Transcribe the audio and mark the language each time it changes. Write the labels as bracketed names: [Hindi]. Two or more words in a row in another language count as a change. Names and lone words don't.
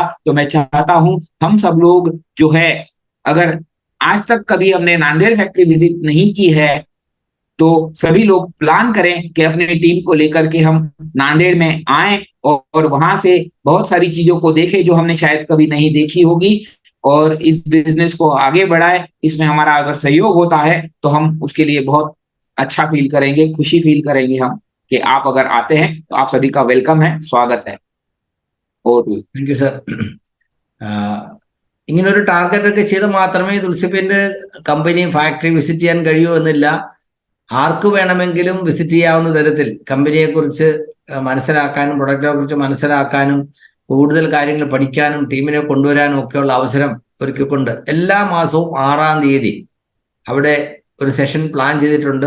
[Hindi] तो मैं चाहता हूं हम सब लोग जो है, अगर आज तक कभी हमने नांदेड़ [English] factory visit [Hindi] नहीं की है तो सभी लोग प्लान करें कि अपनी टीम को लेकर के हम नांदेड़ में आए और वहां से बहुत सारी चीजों को देखें जो हमने शायद कभी नहीं देखी होगी और इस बिजनेस को आगे बढ़ाए। इसमें हमारा अगर सहयोग होता है तो हम उसके लिए बहुत अच्छा फील करेंगे, खुशी फील करेंगे हम कि आप अगर आते हैं तो आप सभी का वेलकम है, स्वागत है। और [English] thank you sir. [Malayalam] ഇങ്ങനെ ഒരു ടാർഗറ്റ് ഒക്കെ ചെയ്ത് മാത്രമേ തുളസിപ്പേന്റെ [English] company factory visit [Malayalam] ചെയ്യാൻ കഴിയൂ എന്നില്ല. ആർക്ക് വേണമെങ്കിലും വിസിറ്റ് ചെയ്യാവുന്ന തരത്തിൽ കമ്പനിയെക്കുറിച്ച് മനസ്സിലാക്കാനും പ്രൊഡക്റ്റിനെ കുറിച്ച് മനസ്സിലാക്കാനും കൂടുതൽ കാര്യങ്ങൾ പഠിക്കാനും ടീമിനെ കൊണ്ടുവരാനും ഒക്കെയുള്ള അവസരം ഒരുക്കിക്കൊണ്ട് എല്ലാ മാസവും 6-ാം തീയതി അവിടെ ഒരു [English] session plan [Malayalam] ചെയ്തിട്ടുണ്ട്.